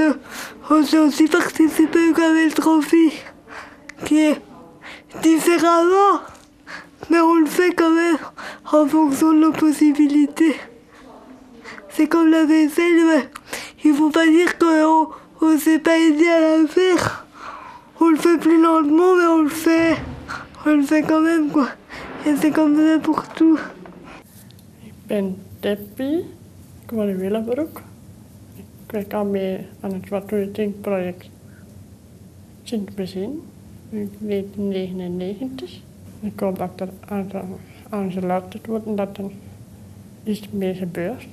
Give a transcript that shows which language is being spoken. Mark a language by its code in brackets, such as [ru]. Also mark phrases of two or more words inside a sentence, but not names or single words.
[fr] On sait aussi participer au Camel Trophy, qui est différemment, mais on le fait quand même en fonction de nos possibilités. C'est comme la vaisselle, mais il faut pas dire qu'on ne s'est pas aidé à la faire. On le fait plus lentement, mais on le fait quand même, quoi. Et c'est comme ça pour tout. [nl] Ik ben Debbie, ik woon in Willebroek. Ik werk al mee aan het Zwarte Project sinds het begin, in 1999. Ik hoop dat er aan geluisterd wordt en dat er iets mee gebeurt.